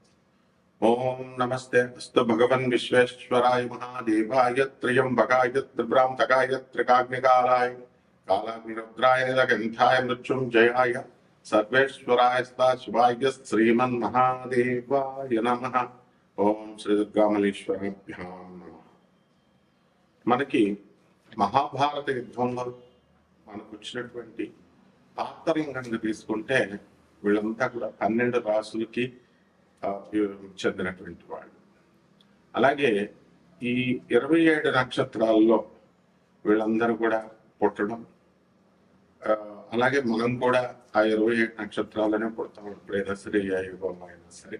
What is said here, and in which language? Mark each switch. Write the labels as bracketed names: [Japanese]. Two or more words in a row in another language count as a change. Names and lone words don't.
[Sanskrit] ओं नमस्ते अस्तु भगवन् विश्वेश्वराय महादेवाय त्र्यंबकाय त्रिपुरान्तकाय त्रिकाग्निकालाय कालाग्निरुद्राय गन्धाय मृत्युञ्जयाय सर्वेश्वराय शिवाय श्रीमन्महादेवाय नमः। ओं श्री दुर्गामलेश्वराभ्यां नमः। [Telugu] మనకి మహాభారత యుద్ధంలో మనకు వచ్చినటువంటి పాత్రలను కనుక తీసుకుంటే వీళ్ళంతా కూడా 12 రాసులకి చెందినటువంటి వాళ్ళు. అలాగే ఈ 27 నక్షత్రాల్లో వీళ్ళందరూ కూడా పుట్టడం, అలాగే మనం కూడా ఆ 27 నక్షత్రాలనే పుడతాం ఎప్పుడైనా సరే, ఏ యుగంలో అయినా సరే.